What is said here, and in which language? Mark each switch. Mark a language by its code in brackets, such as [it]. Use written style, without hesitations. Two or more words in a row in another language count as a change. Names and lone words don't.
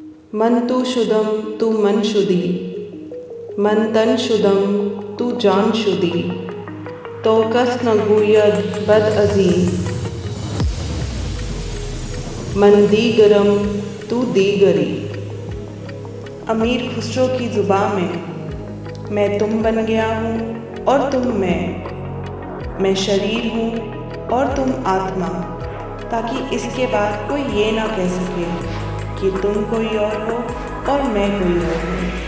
[fa] من تو شدم تو من شدی، من تن شدم تو جان شدی، تا کس نگوید بعد ازین، من دیگرم تو دیگری. [hi] अमीर खुसरो की ज़ुबान में मैं तुम बन गया हूँ और तुम मैं शरीर हूँ और तुम आत्मा, ताकि इसके बाद कोई ये ना कह सके कि तुम कोई और हो और मैं कोई और हूँ।